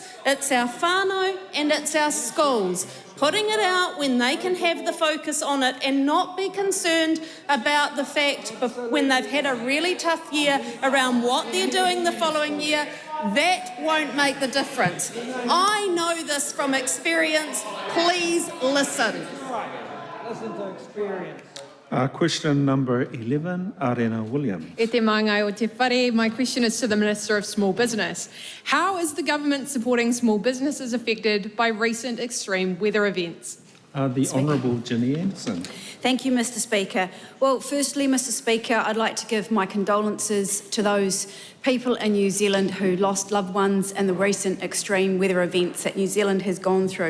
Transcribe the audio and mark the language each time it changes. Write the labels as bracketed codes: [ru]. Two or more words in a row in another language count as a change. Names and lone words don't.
[en] It's our whānau and it's our schools. Putting it out when they can have the focus on it and not be concerned about the fact when they've had a really tough year around what they're doing the following year, that won't make the difference. I know this from experience. Please listen. Listen to experience. Question number 11, Arena Williams. [mi] E te māngai o te whare. [en] My question is to the Minister of Small Business. How is the government supporting small businesses affected by recent extreme weather events? The Honourable Ginny Anderson. Thank you, Mr. Speaker. Well, firstly, Mr. Speaker, I'd like to give my condolences to those people in New Zealand who lost loved ones in the recent extreme weather events that New Zealand has gone through.